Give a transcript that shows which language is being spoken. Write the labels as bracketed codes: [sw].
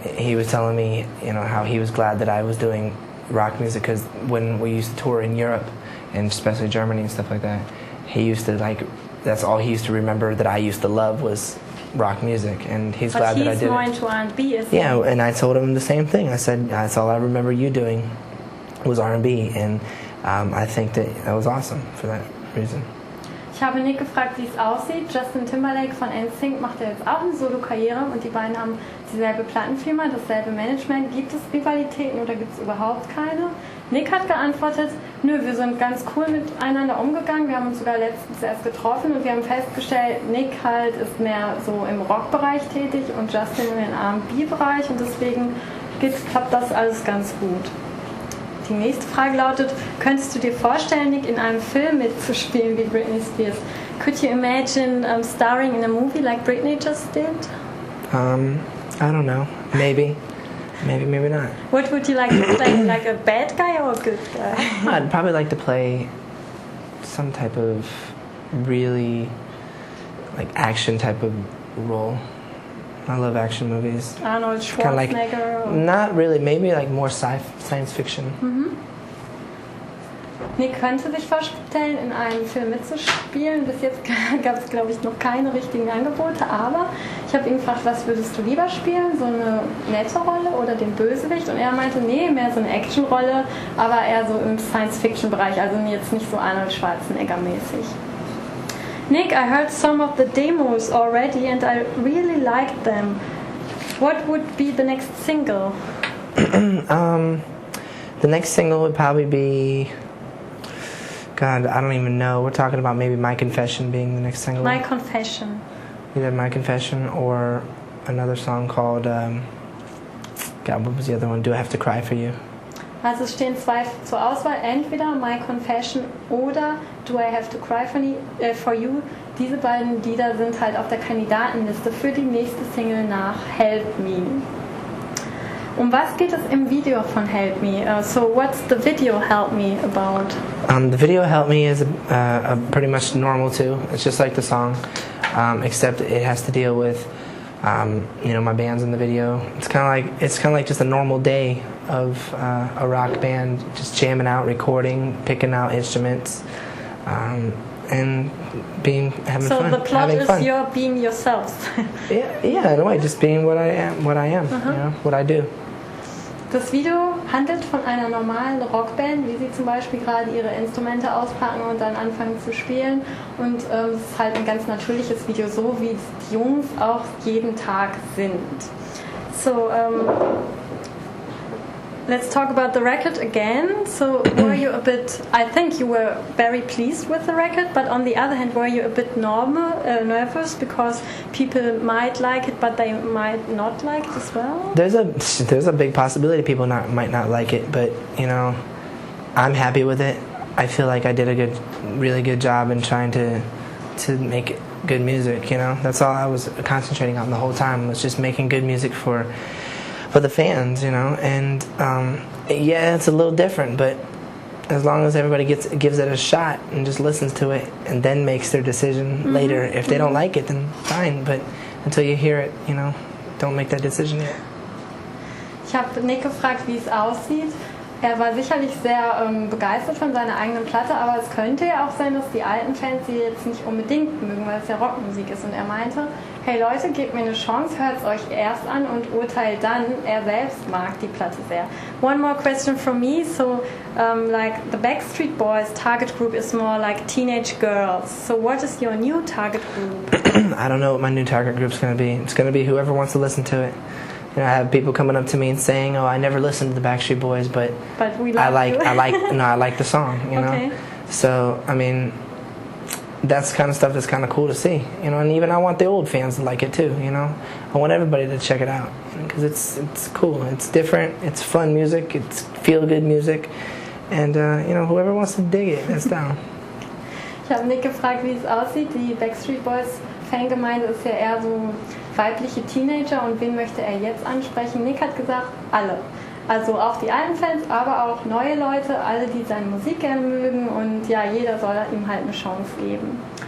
[en] He was telling me, how he was glad that I was doing rock music because when we used to tour in Europe, and especially Germany and stuff like that, he used to that's all he used to remember that I used to love was rock music, and he's glad that I did it. But he's more into R&B, isn't he? Yeah, and I told him the same thing. I said, that's all I remember you doing was R&B, and I think that was awesome for that reason. [de] Ich habe Nick gefragt, wie es aussieht. Justin Timberlake von NSYNC macht ja jetzt auch eine Solo-Karriere und die beiden haben dieselbe Plattenfirma, dasselbe Management. Gibt es Rivalitäten oder gibt es überhaupt keine? Nick hat geantwortet, nö, wir sind ganz cool miteinander umgegangen. Wir haben uns sogar letztens erst getroffen und wir haben festgestellt, Nick halt ist mehr so im Rockbereich tätig und Justin in den R&B-Bereich und deswegen klappt das alles ganz gut. Die nächste Frage lautet, könntest du dir vorstellen, Nick in einem Film mitzuspielen wie Britney Spears? [en] Could you imagine starring in a movie like Britney just did? I don't know. Maybe. Maybe not. What would you like to play, like a bad guy or a good guy? I'd probably like to play some type of really action type of role. I love action movies. Arnold Schwarzenegger? Not really. Maybe more science fiction. Mhm. [de] Nick könnte sich vorstellen, in einem Film mitzuspielen. Bis jetzt gab es, glaube ich, noch keine richtigen Angebote. Aber ich habe ihn gefragt, was würdest du lieber spielen? So eine nette Rolle oder den Bösewicht? Und er meinte, nee, mehr so eine Actionrolle, aber eher so im Science-Fiction-Bereich. Also jetzt nicht so Arnold Schwarzenegger-mäßig. [en] Nick, I heard some of the demos already and I really liked them. What would be the next single? The next single would probably be... God, I don't even know. We're talking about maybe My Confession being the next single. My Confession. Either My Confession or another song called... God, what was the other one? Do I Have to Cry for You? [de] Also es stehen zwei zur Auswahl, entweder My Confession oder Do I Have to Cry for You. Diese beiden Lieder sind halt auf der Kandidatenliste für die nächste Single nach Help Me. Um was geht es im Video von Help Me? [en] So what's the video Help Me about? The video Help Me is pretty much normal too. It's just like the song, except it has to deal with my band's in the video. It's kind of like just a normal day of a rock band, just jamming out, recording, picking out instruments, and having fun. So the plot is you're being yourselves. yeah, in a way, just being what I am, what I do. [de] Das Video handelt von einer normalen Rockband, wie sie zum Beispiel gerade ihre Instrumente auspacken und dann anfangen zu spielen. Und es ist halt ein ganz natürliches Video, so wie die Jungs auch jeden Tag sind. [en] So, let's talk about the record again. So, were you I think you were very pleased with the record, but on the other hand, were you a bit nervous because people might like it, but they might not like it as well? There's a big possibility people might not like it, but I'm happy with it. I feel like I did a really good job in trying to make good music. That's all I was concentrating on the whole time, was just making good music for the fans, and yeah, it's a little different, but as long as everybody gives it a shot and just listens to it and then makes their decision later. If they don't like it, then fine, but until you hear it, don't make that decision yet. [de] Ich habe Nick gefragt, wie es aussieht. Er war sicherlich sehr begeistert von seiner eigenen Platte, aber es könnte ja auch sein, dass die alten Fans sie jetzt nicht unbedingt mögen, weil es ja Rockmusik ist. Und er meinte, hey Leute, gebt mir eine Chance, hört es euch erst an und urteilt dann. Er selbst mag die Platte sehr. [en] One more question from me. So, like the Backstreet Boys target group is more like teenage girls. So what is your new target group? I don't know what my new target group's going to be. It's going to be whoever wants to listen to it. I have people coming up to me and saying, "Oh, I never listened to the Backstreet Boys, but I like the song." Okay. So I mean, that's kind of stuff that's kind of cool to see, And even I want the old fans to like it too, I want everybody to check it out because it's cool, it's different, it's fun music, it's feel good music, and whoever wants to dig it, that's down. [de] Ich habe Nick gefragt, wie es aussieht. Die Backstreet Boys Fangemeinde ist ja eher so weibliche Teenager und wen möchte er jetzt ansprechen? Nick hat gesagt, alle. Also auch die alten Fans, aber auch neue Leute, alle, die seine Musik gerne mögen. Und ja, jeder soll ihm halt eine Chance geben.